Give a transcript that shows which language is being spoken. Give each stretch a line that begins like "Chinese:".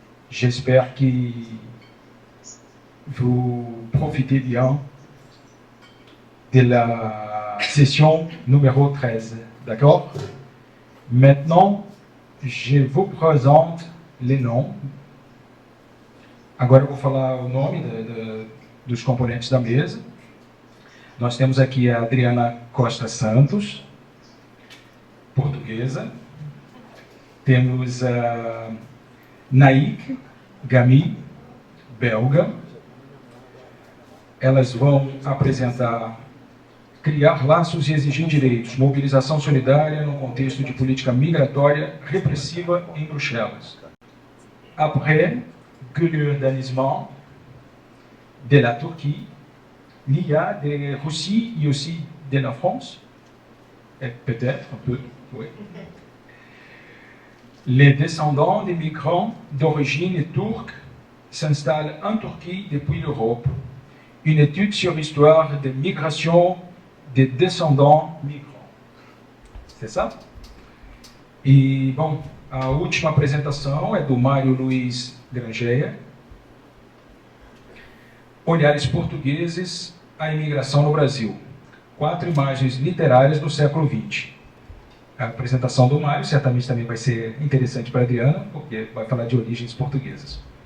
French: J'espère que vous profitez bien de la session numéro 13, d'accord? Maintenant, je vous présente les noms.
Portuguese: Agora eu vou falar o nome dos componentes da mesa. Nós temos aqui a Adriana Costa Santos, portuguesa. Temos a Naik Gami, belga. Elas vão apresentar Criar laços e exigir direitos, mobilização solidária no contexto de política migratória repressiva em Bruxelas.
French: Après, Gülür Danizman, de la Turquie, l'IA de Russie et aussi de la France, et peut-être un peu, oui. Les descendants des migrants d'origine turque s'installent en Turquie depuis l'Europe. Une étude sur l'histoire des migrations des descendants migrants. C'est ça?
Portuguese: E, bom, a última apresentação é do Mário Luiz Grangeia. Olhares portugueses à imigração no Brasil. 4 imagens literárias do século XX. A apresentação do Mário certamente também vai ser interessante para a Adriana, porque vai falar de origens portuguesas.